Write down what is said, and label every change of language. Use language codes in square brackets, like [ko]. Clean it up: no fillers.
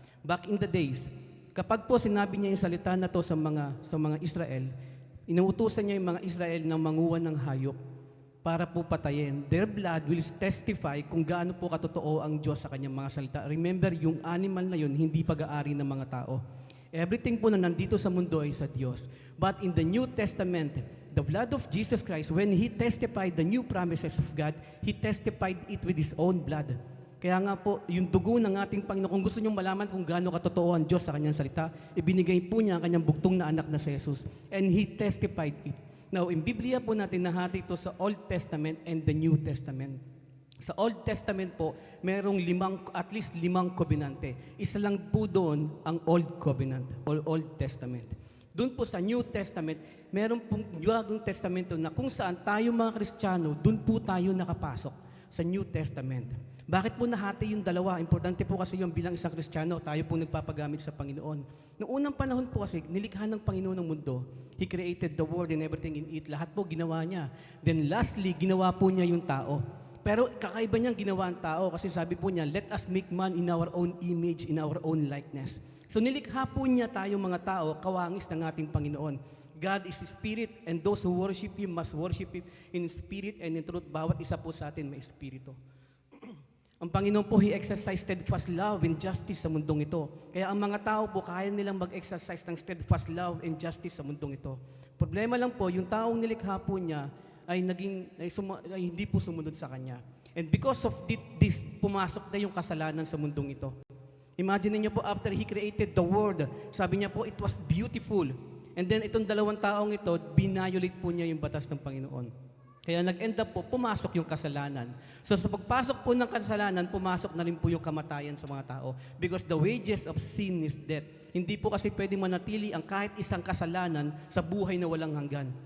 [en] Back in the days, [tl] kapag po sinabi niya yung salita na to sa mga Israel, inuutusan niya yung mga Israel ng manguha ng hayop para po patayin. [en] Their blood will testify [tl] kung gaano po katotoo ang Diyos sa kanyang mga salita. Remember, yung animal na yun, hindi pag-aari ng mga tao. Everything po na nandito sa mundo ay sa Diyos. [en] But in the New Testament, the blood of Jesus Christ, when He testified the new promises of God, He testified it with His own blood. [tl] Kaya nga po, yung dugo ng ating Panginoon, kung gusto niyong malaman kung gaano katotoo ang Diyos sa kanyang salita, ibinigay po niya ang kanyang bugtong na anak na si Jesus. [en] And He testified it. Now, in [tl] Biblia po natin nahati ito sa [en] Old Testament and the New Testament. [tl] Sa Old Testament po, merong at least limang kobenante. Isa lang po doon ang Old Covenant, or Old Testament. Doon po sa New Testament, meron pong Bagong Testamento na kung saan tayo mga Kristiyano, doon po tayo nakapasok sa New Testament. Bakit po nahati yung dalawa? Importante po kasi yung bilang isang Kristiyano, tayo po nagpapagamit sa Panginoon. Noong unang panahon po kasi, nilikha ng Panginoon ng mundo. [en] He created the world and everything in it. [tl] Lahat po ginawa niya. [en] Then lastly, [tl] ginawa po niya yung tao. Pero kakaiba niyang ginawa ang tao kasi sabi po niya, [en] let us make man in our own image, in our own likeness. [tl] So nilikha po niya tayo mga tao, kawangis ng ating Panginoon. [en] God is Spirit and those who worship Him must worship Him in spirit and in truth. [tl] Bawat isa po sa atin may espiritu. Ang Panginoon po, [en] He exercised steadfast love and justice [tl] sa mundong ito. Kaya ang mga tao po, kaya nilang mag-exercise ng steadfast love and justice sa mundong ito. Problema lang po, yung taong nilikha po niya, ay hindi po sumunod sa Kanya. [en] And because of this, [tl] pumasok na yung kasalanan sa mundong ito. [en] Imagine niyo po, after He created the world, [tl] sabi niya po, [en] it was beautiful. [tl] And then itong dalawang taong ito, binayolate po niya yung batas ng Panginoon. Kaya nag-end up po, pumasok yung kasalanan. So sa pagpasok po ng kasalanan, pumasok na rin po yung kamatayan sa mga tao. [en] Because the wages of sin is death. [tl] Hindi po kasi pwede manatili ang kahit isang kasalanan sa buhay na walang hanggan.